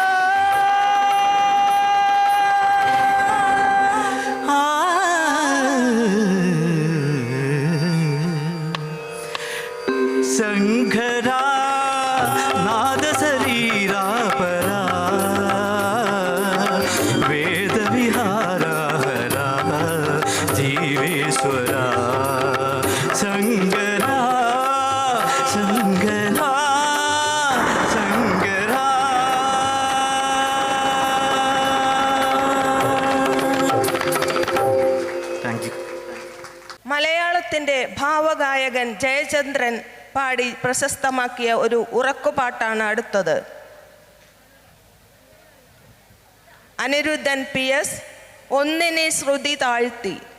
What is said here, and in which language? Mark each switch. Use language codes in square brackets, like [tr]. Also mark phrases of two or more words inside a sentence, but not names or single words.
[te] శంకరా నాద శరీరా పరా వేద విహారా హరా జీవేశ్వరా శంకరా శంకరా శంకరా. [en] thank you. [ml] മലയാളത്തിൻ്റെ ഭാവഗായകൻ ജയചന്ദ്രൻ പാടി പ്രശസ്തമാക്കിയ ഒരു ഉറക്കുപാട്ടാണ് അടുത്തത്. അനിരുദ്ധൻ PS ഒന്നിനെ ശ്രുതി താഴ്ത്തി.